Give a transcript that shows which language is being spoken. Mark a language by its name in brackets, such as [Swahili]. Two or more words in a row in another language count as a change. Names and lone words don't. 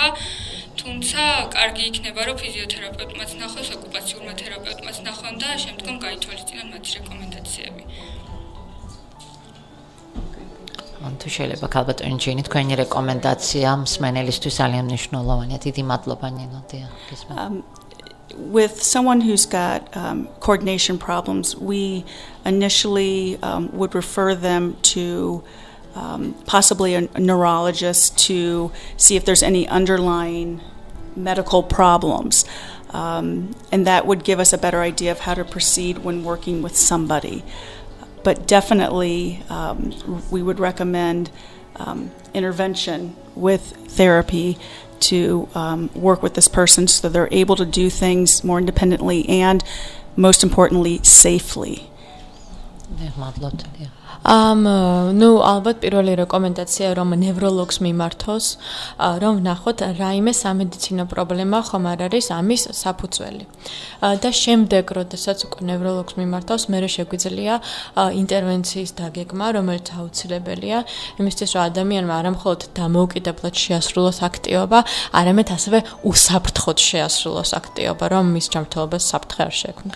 [Georgian] თუმცა კარგი იქნება, რომ ფიზიოთერაპევტმაც ნახოს, ოკუპაციურმა თერაპევტმაც ნახონ და შემდგომ გაითვალისწინონ მათი რეკომენდაციები. თუ შეიძლება ქალბატონი ჯენი, თქვენი რეკომენდაცია მსმენელისთვის ძალიან მნიშვნელოვანია. დიდი მადლობა ნინო. [English] With someone who's got coordination problems, we initially would refer them to possibly a neurologist to see if there's any underlying medical problems. And that would give us a better idea of how to proceed when working with somebody. But definitely we would recommend intervention with therapy to work with this person so that they're able to do things more independently and, most importantly, safely. [Georgian] ნუ ალბათ პირველი რეკომენდაცია რომ ნევროლოგს მიმართოს, რომ ვნახოთ რაიმე სამედიცინო პრობლემა ხომ არ არის ამის საფუძველი. და შემდეგ, როდესაც უკვე ნევროლოგს მიმართავს, მერე შეგვიძლია ინტერვენციის დაგეგმა, რომელიც აუცილებელია იმისთვის, რომ ადამიანმა არა მხოლოდ დამოუკიდებლად შეასრულოს აქტივობა, არამედ ასევე უსაფრთხოდ შეასრულოს აქტივობა, რომ მის ჯანმრთელობას საფრთხე არ შეექმნას.